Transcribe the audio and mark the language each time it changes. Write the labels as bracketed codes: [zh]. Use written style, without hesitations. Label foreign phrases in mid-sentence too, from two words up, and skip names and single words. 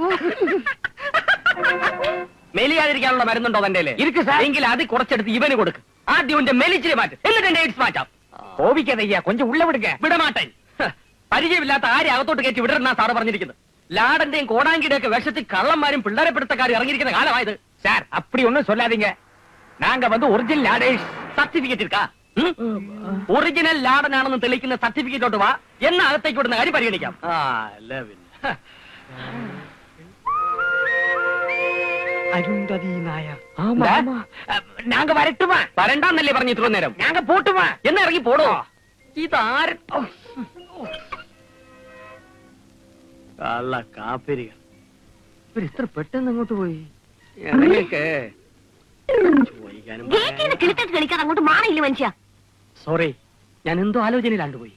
[ml] മെലിയാതിരിക്കാനുള്ള മരുന്നുണ്ടോ തന്റെ? ഇരിക്കും സാർ. എങ്കിൽ അത് കുറച്ചെടുത്ത് ഇവന് കൊടുക്ക്. ആദ്യം ഇവന്റെ മെലിച്ചിനെ മാറ്റും, എന്നിട്ട് എന്റെ AIDS മാറ്റാം. [ta] கோபிக்காதய்யா கொஞ்சம் உள்ள விடுக. വിടമാട്ടൻ. [ml] പരിചയമില്ലാത്ത ആരെ അകത്തോട്ട് കയറ്റി വിടരുന്ന സാറ് പറഞ്ഞിരിക്കുന്നത്. ലാടന്റെയും കോടാങ്കിയുടെ ഒക്കെ വേഷത്തിൽ കള്ളന്മാരും പിള്ളേരെ പിടുത്തക്കാരും ഇറങ്ങിയിരിക്കുന്ന കാലമായത്. [ta] சார் அப்படி ஒண்ணும் சொல்லாதீங்க. நாங்க வந்து ஒரிஜினல் லாடேஷ். [ml] സർട്ടിഫിക്കറ്റ് എടുക്കാ. ഒറിജിനൽ ലാടനാണെന്ന് തെളിയിക്കുന്ന സർട്ടിഫിക്കറ്റോട്ട് വാ. എന്ന അകത്തേക്ക് വിടുന്ന കാര്യം പരിഗണിക്കാം. അരുന്ധതി നായർ. [ta] நாங்க வரட்டுமா? [ml] വരണ്ടാന്നല്ലേ പറഞ്ഞു ഇത്ര നേരം? [ta] நாங்க போட்டுமா? [ml] എന്നാ ഇറങ്ങി പോടോ. ഇതാര് കള്ള കാപ്പിരികൾ. ഇവർ ഇത്ര പെട്ടെന്ന് അങ്ങോട്ട് പോയി? ഇറങ്ങിയൊക്കെ ചോദിക്കാനും കിളിത്തട്ട് കളിക്കാതെ അങ്ങോട്ട് മാറിയില്ല മനുഷ്യ. സോറി, ഞാൻ എന്തോ ആലോചനയിലാണ്ട് പോയി.